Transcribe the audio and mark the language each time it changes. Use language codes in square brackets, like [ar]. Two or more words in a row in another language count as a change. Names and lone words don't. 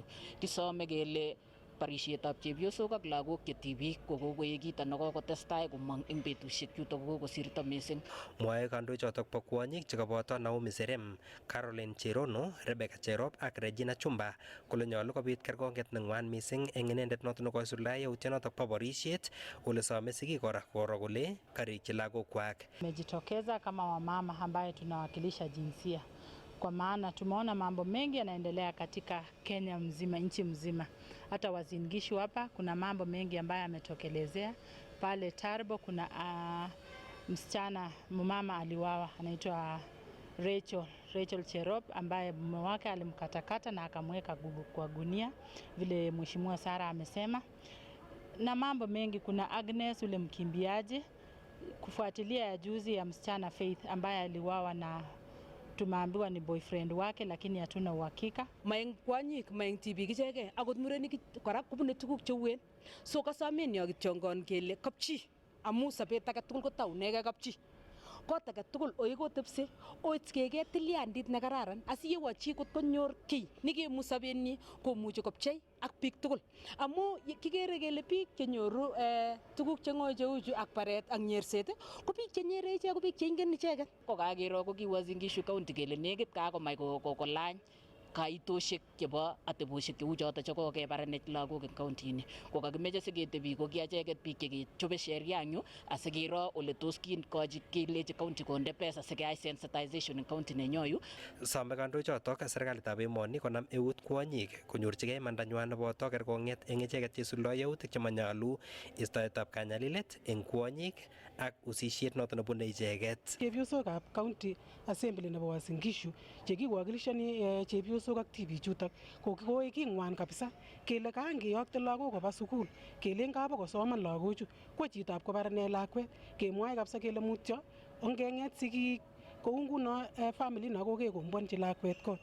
[kln] Kisome kele barisietab chepyosok ak lagok che tibik ko kokoekito nekokotestai komong eng betusiek chutok kokosirto mising. Mwae kandoichotok bo kwonyik chekaboto Naomi Serem, Caroline Cherono, Rebecca Cherop ak Regina Chumba kole nyolu kobit kergonget neng'wan mising eng inendet noto nekoisuldae yautyonotok bo borisiet, ole some sigik kora koro kole karikyi lagokwak. [sw] Tumejitokeza kama wamama ambaye tunawakilisha jinsia, kwa maana tumeona mambo mengi yanaendelea katika Kenya mzima, nchi mzima. Hata Uasin Gishu hapa kuna mambo mengi ambayo yametokelezea. Pale Tarbo kuna msichana mama aliwawa anaitwa Rachel Cherop ambaye mume wake alimkatakata na akamweka kwa gunia vile Mheshimiwa Sara amesema, na mambo mengi. Kuna Agnes ule mkimbiaji, kufuatilia ya juzi ya msichana Faith ambaye aliwawa na tumeambiwa ni boyfriend wake, lakini hatuna uhakika. [kln] Maeng kwanyik, maeng tibik ichege, akot murenik kora kubune tuguk cheuen. So kasomen yo kityongon kele kapchi, amu sabet age tugul kotaunege kapchi. Kot age tugul oikotepse, oitkege tilyandit ne kararan, asiyewo chi kot konyor kiy nekemu sobenyi komuchi kopchei ak biik tugul. Amu kikere kele biik chenyoru tuguk cheng'oi cheu chu ak baret ak nyerset ko biik chenyere ichek ko biik cheingen icheket. Ko kakiro ko kiwasin Gishu County kele nekit kakomach kolany kaitoshek chebo ateboshek cheu choto chekokebaranech lagok en county ini. Ko kakimeche siketebi ko kiacheket biik chekechobe sheria eng yu asikiro ole tos kinkochi kelechi county konde pesa sikeyai sensitization en county nenyo yu. Some kandoichotok serikalitab emoni konam eut kwonyik konyorchigei imandanywan neboto kerkong'et eng icheket cheisuldoi yautik chemanyalu, istoetab kanyalilet eng kwonyik ak usisiet noto nebune icheket. Chepyosokab [en] county assembly [kln] nebo Uasin Gishu chekiwakilishani chepyosok ak tibichutok ko king'wan kabisa kele kangeyokte lagok koba sukul kelen kabokosoman lagochu kwa chitab kobarane lakwet kemwoe kabisa kele mutyo ongeng'et sigik kou nguno family no kokekombwanchi lakwet kot.